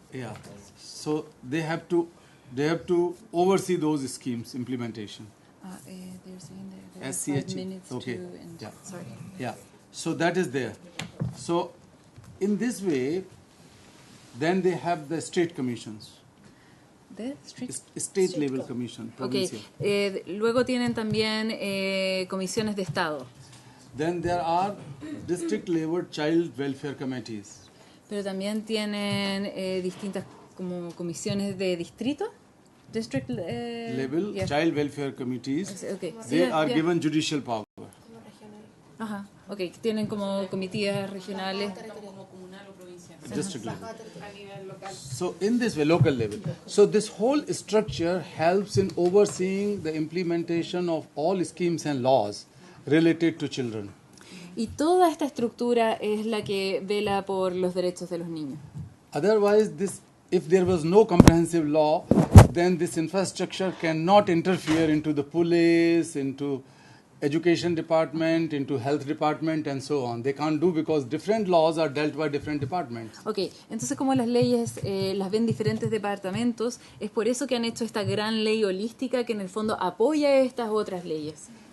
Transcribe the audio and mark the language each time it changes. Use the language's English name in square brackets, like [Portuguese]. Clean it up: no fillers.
[English] Yeah, so they have to oversee those schemes implementation. They're saying that there are 5 minutes okay. Yeah. Sorry. Yeah. So that is there. So in this way, then they have the state commissions. The state level commission. Okay. [Spanish] Luego tienen también comisiones de estado. [English] Then there are district level child welfare committees. [Spanish] Pero también tienen distintas como comisiones de distrito, district [English] level child welfare committees. Okay. They are given judicial power. Ajá. [Spanish] Okay, tienen como comités regionales. [English] District level. So in this way, local level. So this whole structure helps in overseeing the implementation of all schemes and laws related to children. [Spanish] Y toda esta estructura es la que vela por los derechos de los niños. [English] Otherwise, if there was no comprehensive law, then this infrastructure cannot interfere into the police, into education department, into health department, and so on. They can't do because different laws are dealt by different departments. [Spanish] Ok, entonces como las leyes las ven diferentes departamentos, es por eso que han hecho esta gran ley holística que en el fondo apoya estas otras leyes.